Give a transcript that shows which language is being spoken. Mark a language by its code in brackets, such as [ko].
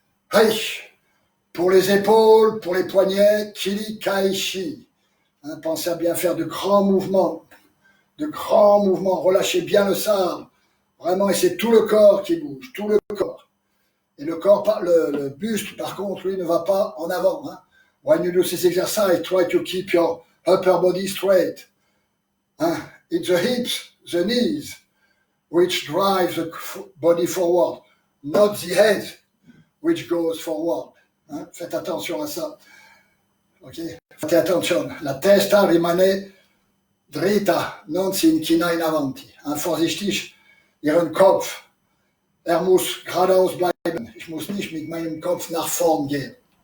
[fr] Allez, pour les épaules, pour les poignets, Kiri Kaishi. Pensez à bien faire de grands mouvements. De grands mouvements. Relâchez bien le sabre. Vraiment, et c'est tout le corps qui bouge, tout le corps. Et le corps, le buste, par contre, lui, ne va pas en avant. [en] When you do this exercise, try to keep your upper body straight. It's the hips, the knees, which drive the body forward, not the head, which goes forward. [fr] Faites attention à ça. Ok? Faites attention. [it] La testa rimane dritta, non si inchina in avanti. [de] Vorsichtig, Ihren Kopf. Muss geradeaus bleiben. Ich muss nicht mit meinem Kopf nach vorn gehen.